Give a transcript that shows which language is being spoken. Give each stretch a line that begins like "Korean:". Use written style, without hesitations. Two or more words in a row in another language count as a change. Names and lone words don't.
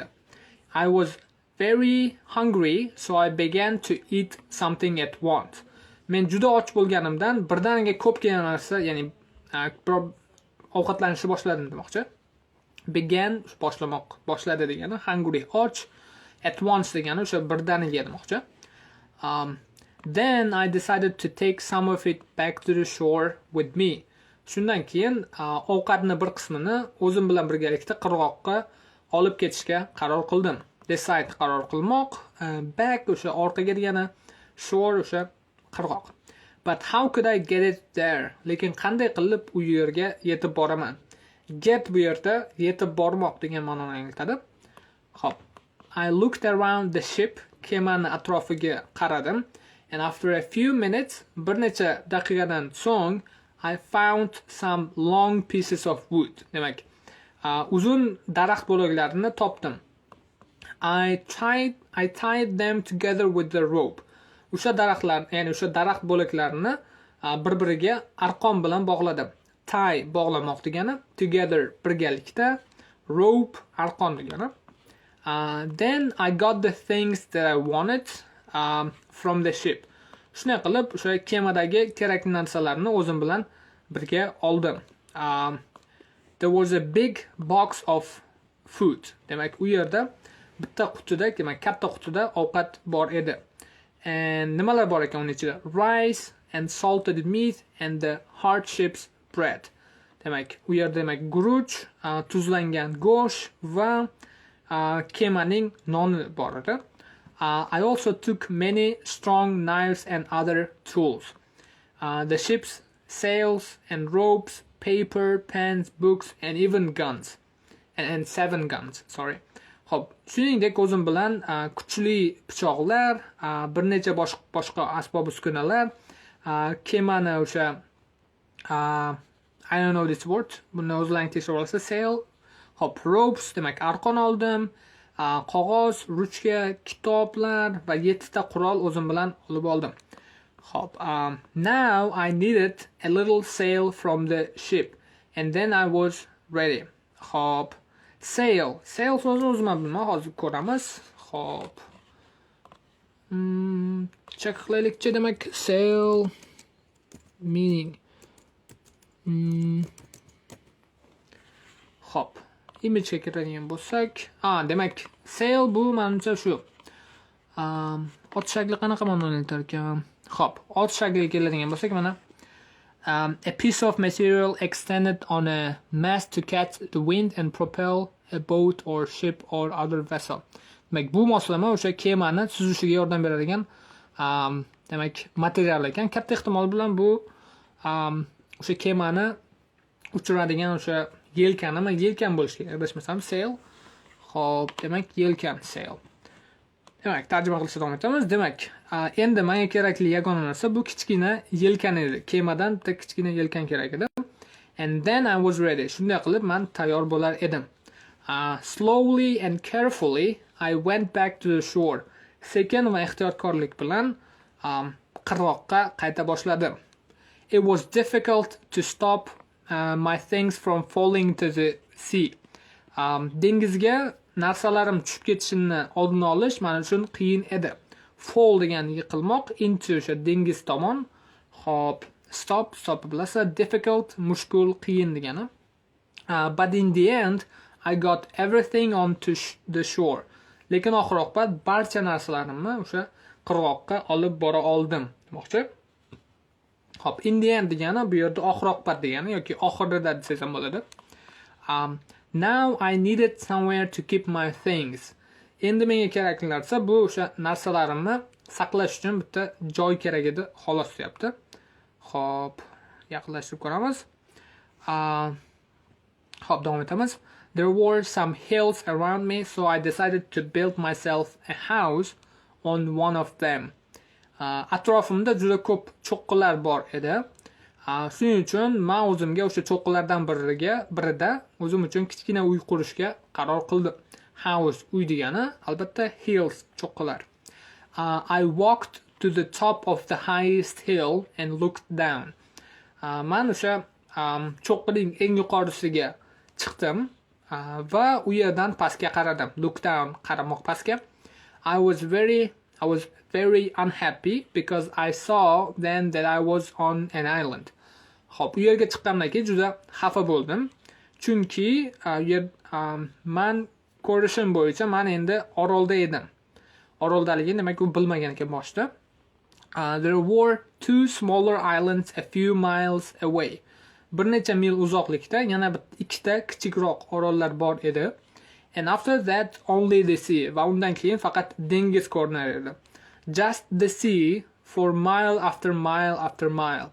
English: I was very hungry, so I began to eat something at once.
Uzbek: Men juda och bo'lganimdan birdaniga ko'pgina narsa, ya'ni ovqatlanishni boshladim demoqchi. Began boshladi degani, hungry, och,
English: at once
Uzbek: degani o'sha birdaniga demoqchi.
English: Then I decided to take some of it back to the shore with me.
Uzbek: Shundan keyin ovqatni bir qismini o'zim bilan birgalikda qirg'oqqa olib ketishga qaror qildim. Decide qaror qilmoq, back o'sha orqaga degani, shore o'sha qirg'oq.
English: But how could I get it there?
Uzbek: Lekin qanday qilib u yerga yetib boraman? Get bu yerda yetib bormoq degan ma'noni anglatadi. Xo'p.
English: I looked around the ship,
Uzbek: kemani atrofiga qaradim,
English: and after a few minutes,
Uzbek: bir necha daqiqadan so'ng,
English: I found some long pieces of wood.
Uzbek: Demak, uzun daraxt bo'laklarini topdim.
English: I tied them together with the rope.
Uzbek: O'sha daraxtlar, ya'ni o'sha daraxt bo'laklarini bir-biriga arqon bilan bog'ladim. Tie bog'lamoq degani, together birgalikda, rope arqon degani.
English: Then I got the things that I wanted from the ship.
Uzbek: Shunday qilib, o'sha kemadagi kerakli narsalarni o'zim bilan birga oldim.
English: There was a big box of food.
Uzbek: Demak, u yerda bitta qutida, demak, katta qutida ovqat bor edi. And nimalar bor ekan uning ichida?
English: Rice and salted meat and the hard ship's bread.
Uzbek: Demak, u yerda demak guruch, tuzlangan go'sht va kemaning noni bor edi.
English: I also took many strong knives and other tools. The ship's sails and ropes, paper, pens, books, and even guns. And 7 guns, sorry.
Uzbek: Xo'p, shuningdek o'zim bilan kuchli pichoqlar, bir necha boshqa asbob uskunalar, kemani o'sha
English: I don't know this word.
Uzbek: Buni o'zlaring tekshirib olasiz. Sail, hop, ropes, demak arqon oldim, qog'oz, ruchka, kitoblar va 7 ta qurol o'zim bilan olib oldim. Hop,
English: now I needed a little sail from the ship and then I was ready.
Uzbek: Hop, sail so'zini o'zim bilmayman, hozir ko'ramiz. Hop. Check qilaylikchi, demak
English: sail meaning.
Uzbek: Hop, image ga kiradigan bo'lsak, demak sail bu menimcha shu. Ot shakli qanaqa ma'nolar ekan? Hop, ot shakliga keladigan bo'lsak, mana
English: a piece of material extended on a mast to catch the wind and propel a boat or ship or other vessel.
Uzbek: Demak, bu moslama o'sha kemani suzishiga yordam beradigan demak material ekan. Katta ehtimol bilan bu o'sha kemani uchiradigan o'sha yelkan bo'lishi kerak. Adashmasam sail. Hop, demak yelkan sail. Demak, tarjima qilishga davom etamiz. Demak, endi menga kerakli yagona narsa bu kichkina yelkan edi. Kemadan bitta kichkina yelkan kerak edi.
English: And then I was ready.
Uzbek: Shunday qilib men tayyor bo'lar edim.
English: Slowly and carefully I went back to the shore.
Uzbek: Sekin va ehtiyotkorlik bilan qirg'oqqa qayta boshladim.
English: It was difficult to stop my things from falling to the sea.
Uzbek: Dengizga narsalarim tushib ketishini oldini olish men uchun qiyin edi. Fall degani yiqilmoq, into o'sha dengiz tomon. Hop, stop bilasiz, difficult, mushkul, qiyin degani.
English: But in the end I got everything onto the shore.
Uzbek: Lekin oxir oqibat barcha narsalarimni o'sha qirg'oqqa olib bora oldim demoqchi. Hop,
English: in the end
Uzbek: degani bu yerda oxir oqibat degani yoki oxirida desak ham bo'ladi.
English: Now I needed somewhere to keep my things.
Uzbek: Endi menga kerakli narsa bu o'sha narsalarimni saqlash uchun bitta joy kerak edi, xolos deyapti. Hop, yaqinlashtirib ko'ramiz. Hop, davom etamiz.
English: There were some hills around me, so I decided to build myself a house on one of them.
Uzbek: Atrofimda juda ko'p cho'qqilar bor edi. Shuning uchun men o'zimga o'sha cho'qqilardan birida o'zim uchun kichkina uy qurishga qaror qildim. House, uy degani, albatta hills, cho'qqilar.
English: I walked to the top of the highest hill and looked down.
Uzbek: Men o'sha cho'qqining eng yuqorisiga chiqdim va u yerdan pastga qaradim.
English: Look down,
Uzbek: qaramoq pastga.
English: I was very unhappy because I saw then that I was on an island.
Uzbek: Hop, u yerga chiqqandan keyin juda xafa bo'ldim. Chunki men ko'rishim bo'yicha men endi orolda edim. Oroldaligini demak u bilmagan ekan boshda.
English: There were 2 smaller islands a few miles away.
Uzbek: Bir necha mil uzoqlikda yana 2 ta kichikroq orollar bor edi.
English: And after that only the sea.
Uzbek: Va undan keyin faqat dengiz ko'rinar edi.
English: Just the sea for mile after mile after mile.